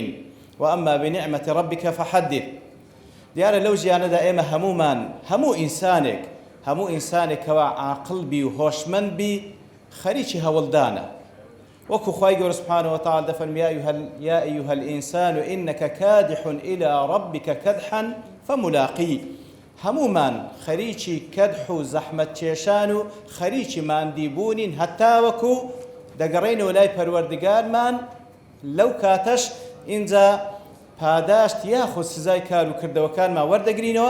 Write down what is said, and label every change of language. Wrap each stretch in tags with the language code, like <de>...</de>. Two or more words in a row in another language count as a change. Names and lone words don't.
<ar>و ئەمما بنعمەتی ڕەبیک فەحەدث.</ar> <ckb>دیارە لەو ژیانەدا ئێمە هەموو ئینسانێکەوە عاقڵ بی و هۆشمەند بی خەریکی هەوڵدانە. وەکو خی گەورە سوبحانەهو وتەعالا دەفەرمێ</ckb> <ar>یا ئەیها الئینسان إنك كادح إلى ربك كدحا فملاقيه.</ar> <ckb>هەمومان خەریکی کەدح و زەحمەت کێشان و خەریکی ماندیبوونین هەتا وەکو دەگەڕێنەوە لای پەروەردگارمان لەو کاتەش ئینجا پاداشت یاخود سزای کار و کردەوەکانمان وەردەگرینەوە.</ckb>